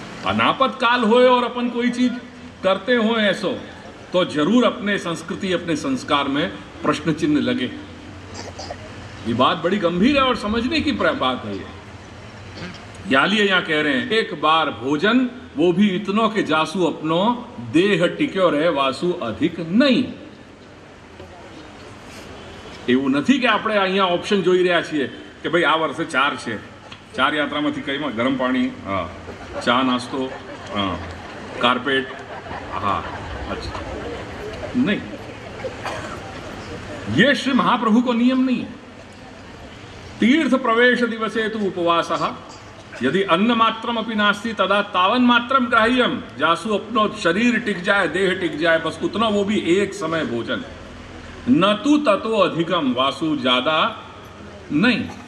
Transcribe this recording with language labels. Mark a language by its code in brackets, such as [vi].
[hi] अनापत काल होए और अपन कोई चीज करते हो ऐसो तो जरूर अपने संस्कृति, अपने संस्कार में प्रश्न चिन्ह लगे। ये बात बड़ी गंभीर है और समझने की बात है। यालिए यहां कह रहे हैं, एक बार भोजन वो भी इतनों के जासू अपनो देह टिक्यो रहे वासु अधिक नहीं। [gu] એવું નથી કે આપણે અહીંયા ઓપ્શન જોઈ રહ્યા છીએ કે ભાઈ આ વર્ષે 4 છે, 4 યાત્રામાંથી કઈમાં ગરમ પાણી, હા, ચા નાસ્તો, હા, કાર્પેટ, હા, [hi] अच्छा नहीं, ये श्री महाप्रभु को नियम नहीं है। [sa] तीर्थ प्रवेश दिवसे तु उपवासः यदि अन्न मात्रम अपि नास्ति तदा तावन मात्रम ग्राह्यम, [hi] जासु अपनो शरीर टिक जाए, देह टिक जाए, बस उतना, वो भी एक समय भोजन, [sa] न तु ततो अधिकम, [hi] वासु ज्यादा नहीं।